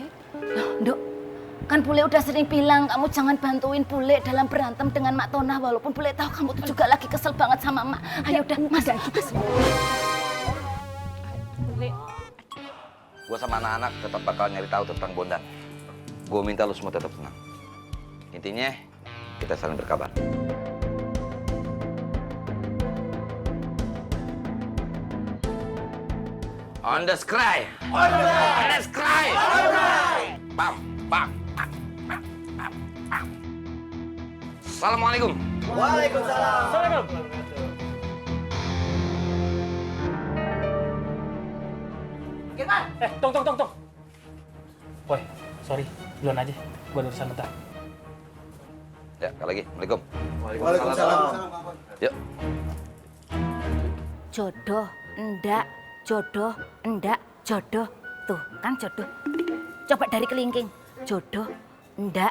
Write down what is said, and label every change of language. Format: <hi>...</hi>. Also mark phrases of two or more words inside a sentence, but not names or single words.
<id>Loh, Nduk, kan Bule udah sering bilang kamu jangan bantuin Bule dalam berantem dengan Mak Tonah, walaupun Bule tahu kamu tuh juga lagi kesel banget sama Mak. Ayo udah, Mas. Bule. Gue sama anak-anak tetap bakal nyari tahu tentang Bondan. Gue minta lu semua tetap tenang. Intinya, kita saling berkabar.</id> <en>On the sky. On the sky. Bam.</en> <id>Assalamualaikum. Waalaikumsalam. Kirman! Tunggu. Boy, sorry. Duluan aja. Gua ada urusan bentar. Ya, sekali lagi. Assalamualaikum. Waalaikumsalam. Yuk. Jodoh, enggak. Jodoh, enggak. Jodoh. Tuh, kan jodoh. Coba dari kelingking. Jodoh, enggak.</id>